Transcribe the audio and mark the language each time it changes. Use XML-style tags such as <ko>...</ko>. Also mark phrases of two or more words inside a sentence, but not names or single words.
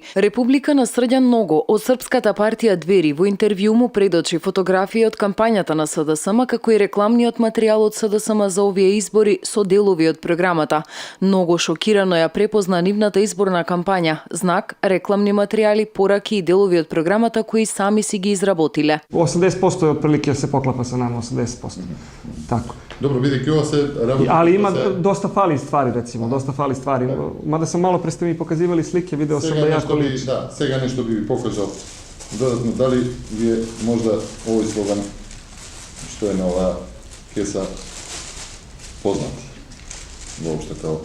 <mk>Република на Срđan Nogo од Српската партија Двери во интервју му предочи фотографии од кампањата на СДСМ како и рекламниот материјал од СДСМ за овие избори со делови од програмата. Многу шокирано ја препозна нивната изборна кампања, знак, рекламни материјали, пораки и делови од програмата кои сами си ги изработиле.</mk> <sr>80% je otprilike se poklapa sa nama, 80%. Tako. Dobro, vidi ova se работи. Ali ima dosta fali stvari, recimo, dosta fali stvari. Mada sam malo pre ste mi pokazivali slike, video sam da jako liči. Da, сега nešto bi pokazao dodatno. Da li je možda ovaj slogan što je na ova kesa poznat uopšte kao?</sr>